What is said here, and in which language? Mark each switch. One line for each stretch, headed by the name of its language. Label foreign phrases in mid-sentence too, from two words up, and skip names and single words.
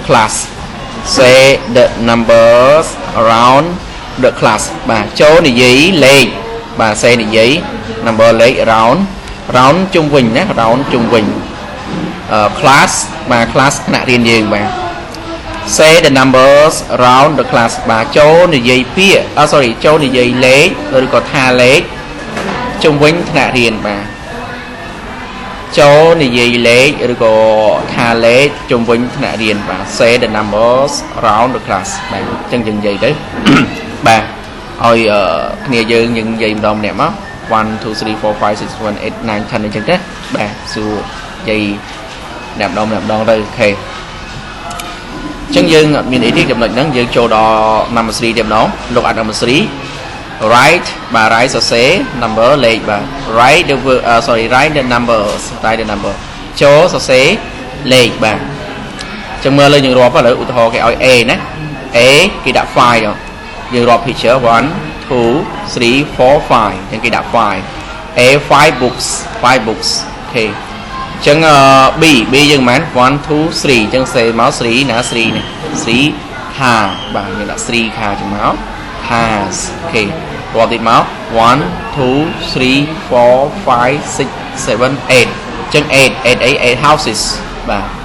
English: class say the numbers around the class
Khmer: បាទចូលនិយាយលេខបាទ say និយាយ number លេខ
English: around round
Khmer: ជុំវិញណា round ជុំវិញ class បាទ class ថ្នាក់រៀនយើងបាទ
English: say the numbers around the class
Khmer: បាទចូលនិយាយពាក្យ sorry ចូលនិយាយលេខឬក៏ថាលេខជុំវិញថ្នាក់រៀនបាទចូល និយាយលេខឬក៏ថាលេខជុំវិញថ្នាក់រៀនបាទ
English: say the numbers around the class
Khmer: បាទអញ្ចឹងយើងនិយាយទៅ បាទឲ្យគ្នាយើងនិយាយម្ដងម្នាក់មក 1 2 3 4 5 6 7 8 9 10 អញ្ចឹងទេបាទសួរនិយាយម្ដងទៅអូខេអញ្ចឹងយើងអត់មានអីទេចំណុចហ្នឹងយើងចូលដល់ number 3 ទៀតម្ដង
English: look at number 3 write
Khmer: បាទ write ស រសេរ number លេខបាទ
English: write the write the numbers write the number
Khmer: ចូលសរសេរលេខបាទអញ្ចឹងមើលលើយើងរាប់ឥ ឡូវឧទាហរណ៍គេឲ្យ A ណា A គេដាក់ 5 យើងរាប់ picture 1 2 3 4 5អញ្ចឹងគេដាក់ 5 A
English: 5 books 5 books
Khmer: អូខេអញ្ចឹង B យើងមិនមែន1 2 3អញ្ចឹងសេមក 3 ណា 3 នេះ 3 car បាទយើងដាក់ 3 car ចឹងមក cars អូខេរាប់ទៀតមក1 2 3 4 5 6 7 8អញ្ចឹង8 houses បាទ